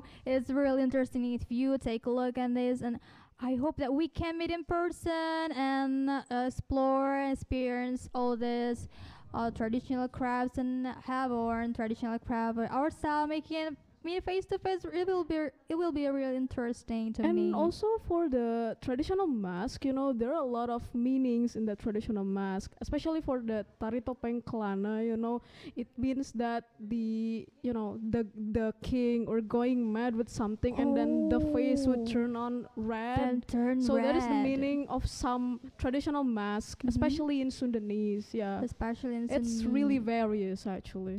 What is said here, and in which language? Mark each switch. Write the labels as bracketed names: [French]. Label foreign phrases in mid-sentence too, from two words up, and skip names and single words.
[English] It's really interesting if you take a look at this, and I hope that we can meet in person and explore, experience all this traditional crafts and have our traditional craft ourselves, making me face to face. It will be real interesting to me. And also for the traditional mask, there are a lot of meanings in the traditional mask, especially for the tari topeng kelana. It means that the king or going mad with something, and then the face would turn on red. Then turn So that is the red. meaning of some traditional mask, Mhm. especially in Sundanese. Yeah, Especially in it's really various actually.